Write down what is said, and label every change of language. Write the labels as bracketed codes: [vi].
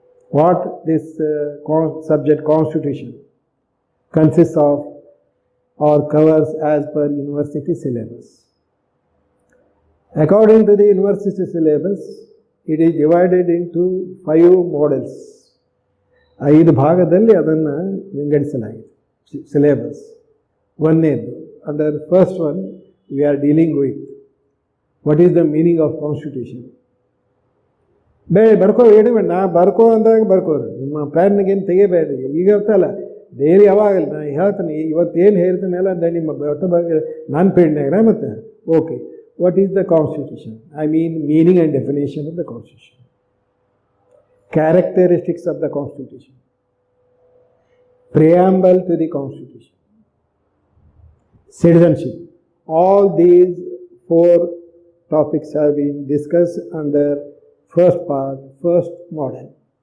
[en] What this subject Constitution consists of or covers as per university syllabus. According to the university syllabus, it is divided into 5 models. [kn] 5 ಭಾಗದಲ್ಲಿ ಅದನ್ನು ವಿಂಗಡಿಸಲಾಗಿದೆ syllabus. [en] ಒಂದನೇದು, under first one we are dealing with what is the meaning of constitution. [kn] ಬರ್ಕೋ ಹೇಳಿ ಬೇಡ, ನಾ ಬರ್ಕೋ ಅಂದಾಗ ಬರ್ಕೋರಿ, ನಿಮ್ಮ ಪ್ಯಾನ್ಗೇನು ತೆಗಿಬೇಡ್ರಿ. ಈಗ ಗೊತ್ತಲ್ಲ ಡೈಲಿ ಯಾವಾಗಲ್ಲ ನಾ ಹೇಳ್ತೀನಿ, ಇವತ್ತೇನು ಹೇಳ್ತೀನಲ್ಲ ಅದ ನಿಮ್ಮ ಒಟ್ಟ ಬಗ್ಗೆ ನಾನು ಪೇಡ್ನಾಗ ಮತ್ತೆ okay. [en] What is the constitution? I mean meaning and definition of the constitution. Characteristics of the constitution. Preamble to the constitution. Citizenship. All these 4 topics have been discussed under first part, first model.